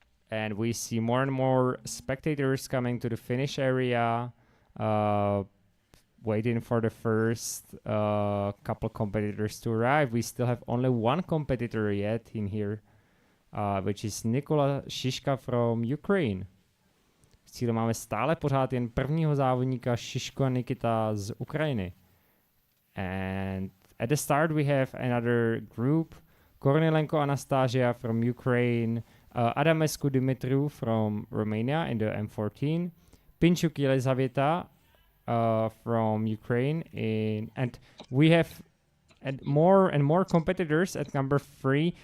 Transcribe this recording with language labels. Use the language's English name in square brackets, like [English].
[English] And we see more and more spectators coming to the finish area, waiting for the first couple competitors to arrive. We still have only one competitor yet in here, which is Nikola Šiška from Ukraine. [Czech] V cíli máme stále pořád jen prvního závodníka Šiško Nikita z Ukrajiny. [English] And at the start we have another group, Kornilenko Anastasia from Ukraine, Adamescu Dimitru from Romania in the M14, Pinchuk Elizaveta from Ukraine, and we have more and more competitors at number 3.